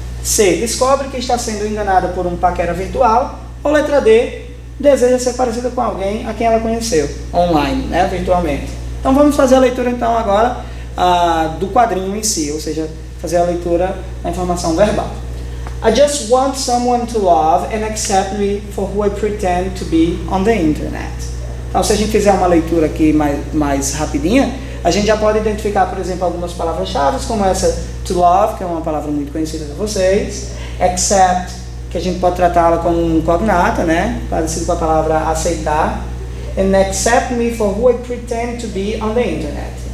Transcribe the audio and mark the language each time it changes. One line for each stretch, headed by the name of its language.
Portuguese: C, descobre que está sendo enganada por um paquera virtual. Ou letra D, deseja ser parecida com alguém a quem ela conheceu online, né, virtualmente. Então vamos fazer a leitura então agora do quadrinho em si, ou seja, fazer a leitura da informação verbal.
English: I just want someone to love and accept me for who I pretend to be on the internet.
Portuguese: Então, se a gente fizer uma leitura aqui mais rapidinha, a gente já pode identificar, por exemplo, algumas palavras-chave, como essa to love, que é uma palavra muito conhecida de vocês, accept, que a gente pode tratá-la como um cognata, né, parecido com a palavra aceitar,
English: and accept me for who I pretend to be on the internet.